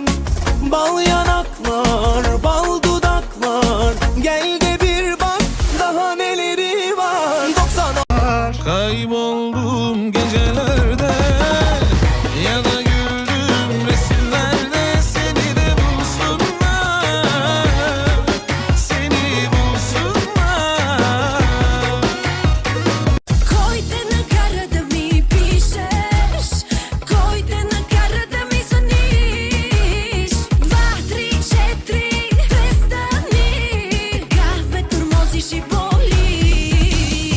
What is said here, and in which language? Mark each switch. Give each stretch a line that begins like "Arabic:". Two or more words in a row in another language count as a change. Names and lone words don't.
Turkish: Bal yanaklar, bal dudaklar, gel de bir bak daha neleri var. 90. Kayboldum gecelerde ya da güldüm resimlerde. Seni de bulsunlar, seni bulsunlar.
Bulgarian: Кой те накара да ми пишеш? Кой те накара да ми звъниш? 2, 3, 4, престани. Как ме тормозиш и боли.